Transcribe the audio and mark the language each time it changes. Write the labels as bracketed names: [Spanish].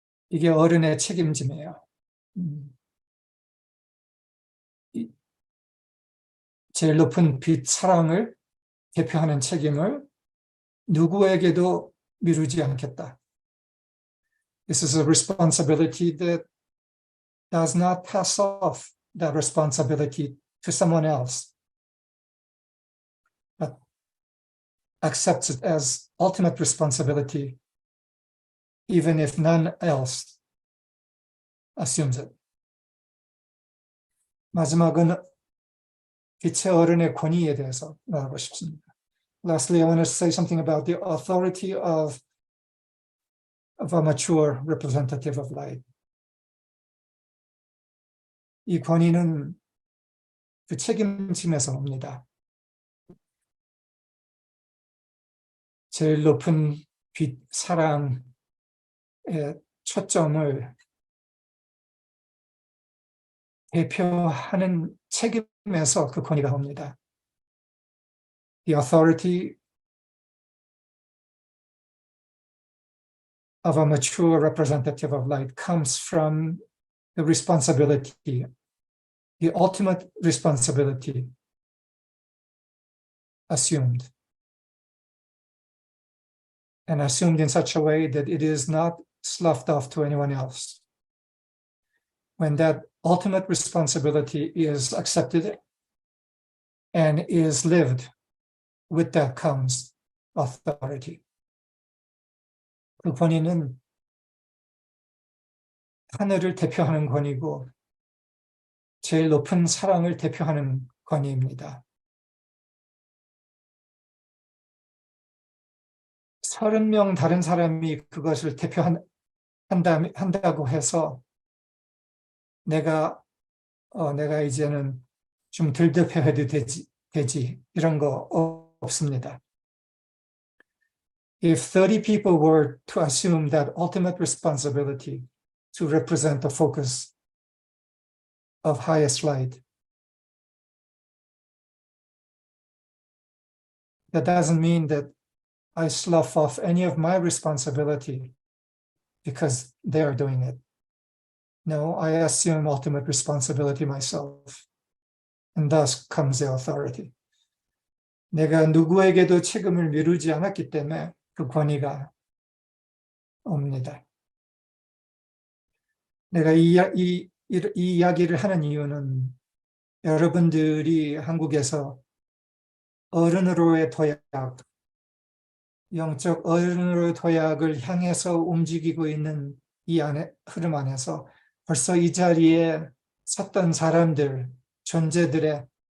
[Korean] 이게 어른의 책임짐이에요. 제일 높은 빛 사랑을 대표하는 책임을 누구에게도 미루지 않겠다. [English] This is a responsibility that does not pass off that responsibility to someone else, but accepts it as ultimate responsibility, even if none else assumes it. [Korean] 마지막은 빛의 어른의 권위에 대해서 말하고 싶습니다. [English] Lastly, I want to say something about the authority of a mature representative of light. [Korean] 이 권위는 그 책임짐에서 옵니다. 제일 높은 빛, 사랑의 초점을 대표하는 책임에서 그 권위가 옵니다. [English] The authority of a mature representative of light comes from the responsibility, the ultimate responsibility assumed, and assumed in such a way that it is not sloughed off to anyone else. When that ultimate responsibility is accepted and is lived, with that comes authority. [Korean] 그 권위는 하늘을 대표하는 권위고 제일 높은 사랑을 대표하는 권위입니다. 30명 다른 사람이 그것을 한다고 해서 내가 이제는 좀 덜 대표해도 되지 이런 거 없습니다. [English] If 30 people were to assume that ultimate responsibility to represent the focus of highest light, that doesn't mean that I slough off any of my responsibility because they are doing it. No, I assume ultimate responsibility myself, and thus comes the authority. [Korean] 내가 누구에게도 책임을 미루지 않았기 때문에 그 권위가 옵니다. 내가 이 이야기를 하는 이유는 여러분들이 한국에서 어른으로의 도약, 영적 어른으로의 도약을 향해서 움직이고 있는 이 흐름 안에서 벌써 이 자리에 섰던 사람들, 존재들의